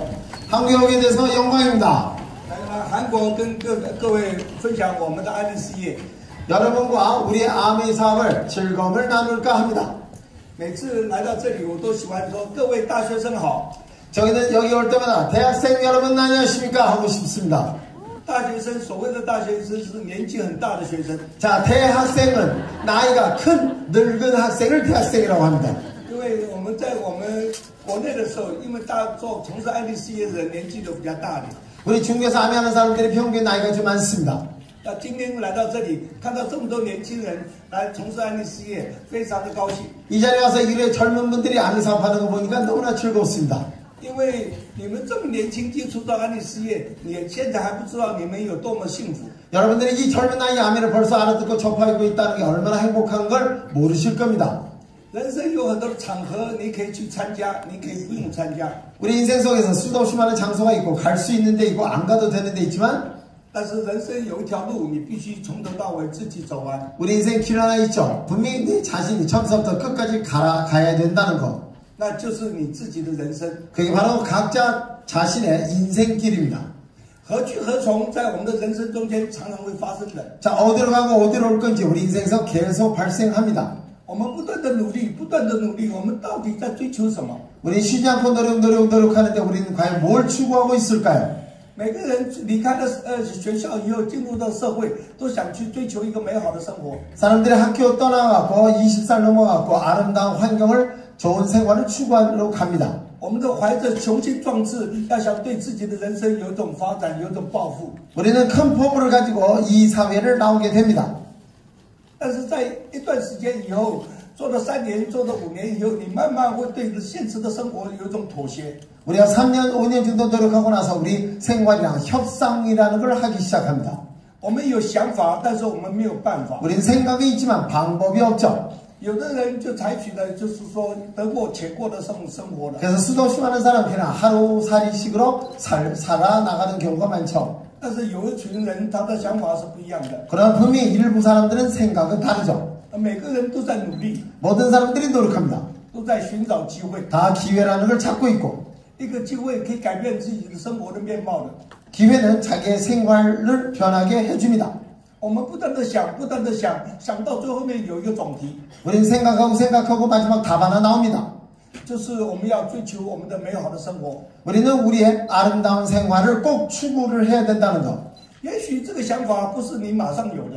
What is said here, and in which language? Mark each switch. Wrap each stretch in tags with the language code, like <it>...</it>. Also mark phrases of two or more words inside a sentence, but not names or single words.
<ko>한국에 오게 돼서 영광입니다.</ko> <zh>韩国跟各位分享我们的安利事业。</zh> <ko>여러분과 우리의 아메이 사업을 즐거움을 나눌까 합니다.</ko> <zh>每次来到这里，我都喜欢说各位大学生好。</zh> <ko>저희는 여기 올 때마다 대학생 여러분 안녕하십니까 하고 싶습니다.</ko> <zh>大学生所谓的大学生是年纪很大的学生。</zh> <ko>자, 대학생은 나이가 큰 늙은 학생을 대학생이라고 합니다.</ko> <zh>因为我们在我们国内的时候，因为从事安利事业的人年纪都比较大的。</zh> <ko>우리 중국에서 아메하는 사람들이 평균 나이가 좀 많습니다.</ko> <zh>那今天来到这里，看到这么多年轻人来从事安利事业，非常的高兴。</zh> <ko>이 자리에 와서 이래 젊은 분들이 아메 사업하는 거 보니까 너무나 즐겁습니다.</ko> <zh>因为你们这么年轻接触到安利事业，你现在还不知道你们有多么幸福。</zh> <ko>여러분들이 이 젊은 나이에 아메를 벌써 알아듣고 접하고 있다는 게 얼마나 행복한 걸 모르실 겁니다.</ko> <zh>人生有很多的场合，你可以去参加，你可以不用参加。</zh> <ko>우리 인생 속에서 수도 없이 많은 장소가 있고 갈 수 있는 데 있고 안 가도 되는 데 있지만</ko> <zh>但是人生有一条路，你必须从头到尾自己走完。</zh> <ko>우리 인생 길 하나 있죠. 분명히 네 자신이 처음부터 끝까지 가야 된다는 거.</ko> <zh>那就是你自己的人生。</zh> <ko>그게 바로 각자 자신의 인생길입니다.</ko> <zh>何去何从，在我们的人生中间常常会发生的。</zh> <ko>자, 어디로 가고 어디로 올 건지 우리 인생에서 계속 발생합니다.</ko> <zh>我们不断的努力，不断的努力，我们到底在追求什么？</zh> <ko>우리 쉬지 않고 노력하는데 우리는 과연 뭘 추구하고 있을까요?</ko> <zh>每个人离开了学校以后，进入到社会，都想去追求一个美好的生活。</zh> <ko>사람들이 학교 떠나갖고 20살 넘어갖고 아름다운 환경을 좋은 생활을 추구하러 갑니다.</ko> <zh>我们都怀着雄心壮志，要想对自己的人生有种发展，有种抱负。</zh> <ko>우리는 큰 포부를 가지고 이 사회를 나오게 됩니다.</ko> <zh>但是在一段时间以后，做了3年，做了5年以后，你慢慢会对现实的生活有一种妥协。</zh> <ko>우리가 3년, 5년 정도 노력하고 나서 우리 생활이랑 협상이라는 걸 하기 시작합니다.</ko> <zh>我们有想法，但是我们没有办法。</zh> <ko>우린 생각이 있지만 방법이 없죠.</ko> <zh>有的人就采取了，就是说得过且过的生活了。</zh> <ko>그래서 수도 없이 많은 사람들은 하루살이식으로 살아나가는 경우가 많죠.</ko> <zh>但是有一群人，他的想法是不一样的。</zh> <ko>그러나 분명히 일부 사람들은 생각은 다르죠.</ko> <zh>每个人都在努力，</zh> <ko>모든 사람들이 노력합니다.</ko> <zh>都在寻找机会。</zh> <ko>다 기회라는 걸 찾고 있고</ko> <zh>一个机会可以改变自己的生活的面貌的。</zh> <ko>기회는 자기의 생활을 변하게 해줍니다.</ko> <zh>我们不断的想，不断的想，想到最后面有一个总题，</zh> <ko>우린 생각하고 마지막 답 하나 나옵니다.</ko> <zh>就是我们要追求我们的美好的生活。</zh> <ko>우리는 우리의 아름다운 생활을 꼭 추구를 해야 된다는 것.</ko> <zh>也许这个想法不是你马上有的，</zh>